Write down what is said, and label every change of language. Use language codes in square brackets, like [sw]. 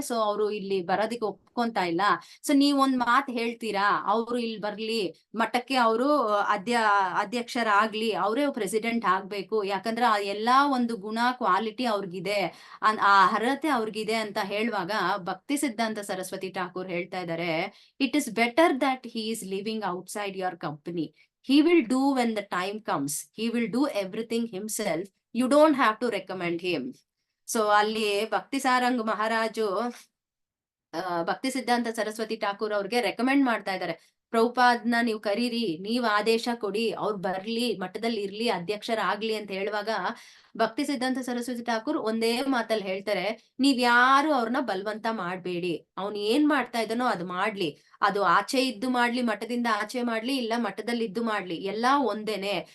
[kn] So ಅವರು ಇಲ್ಲಿ ಬರೋದಕ್ಕೆ ಒಪ್ಕೊಂತ ಇಲ್ಲ. ಸೊ ನೀವ್ ಒಂದ್ ಮಾತ್ ಹೇಳ್ತೀರಾ, ಅವ್ರು ಇಲ್ಲಿ ಬರ್ಲಿ, ಮಠಕ್ಕೆ ಅವರು ಅಧ್ಯಕ್ಷರಾಗ್ಲಿ, ಅವರೇ ಪ್ರೆಸಿಡೆಂಟ್ ಆಗ್ಬೇಕು, ಯಾಕಂದ್ರೆ ಆ ಎಲ್ಲಾ ಒಂದು ಗುಣ ಕ್ವಾಲಿಟಿ ಅವ್ರಿಗಿದೆ, ಆ ಅರ್ಹತೆ ಅವ್ರಿಗಿದೆ ಅಂತ ಹೇಳುವಾಗ ಭಕ್ತಿ ಸಿದ್ಧಾಂತ ಸರಸ್ವತಿ ಠಾಕೂರ್ ಹೇಳ್ತಾ ಇದ್ದಾರೆ, [en] It is better that he is living outside your company. He will do when the time comes. He will do everything himself. You don't have to recommend him. [kn] So ಅಲ್ಲಿ ಭಕ್ತಿ ಸಾರಂಗ್ ಮಹಾರಾಜು ಭಕ್ತಿ ಸಿದ್ಧಾಂತ ಸರಸ್ವತಿ ಠಾಕೂರ್ ಅವ್ರಿಗೆ ರೆಕಮೆಂಡ್ ಮಾಡ್ತಾ ಇದ್ದಾರೆ, ಪ್ರಭುಪಾದ್ನ ನೀವು ಕರೀರಿ, ನೀವ್ ಆದೇಶ ಕೊಡಿ, ಅವ್ರು ಬರ್ಲಿ, ಮಠದಲ್ಲಿ ಇರ್ಲಿ, ಅಧ್ಯಕ್ಷರಾಗ್ಲಿ ಅಂತ ಹೇಳುವಾಗ ಭಕ್ತಿ ಸಿದ್ಧಾಂತ ಸರಸ್ವತಿ ಠಾಕೂರ್ ಒಂದೇ ಮಾತಲ್ಲಿ ಹೇಳ್ತಾರೆ, ನೀವ್ ಯಾರು ಅವ್ರನ್ನ ಬಲವಂತ ಮಾಡ್ಬೇಡಿ, ಅವ್ನ್ ಏನ್ ಮಾಡ್ತಾ ಇದ್ದಾನೋ ಅದು ಮಾಡ್ಲಿ, ಅದು ಆಚೆ ಇದ್ದು ಮಾಡ್ಲಿ, ಮಠದಿಂದ ಆಚೆ ಮಾಡ್ಲಿ, ಇಲ್ಲ ಮಠದಲ್ಲಿ ಇದ್ದು ಮಾಡ್ಲಿ, ಎಲ್ಲಾ ಒಂದೇನೆ.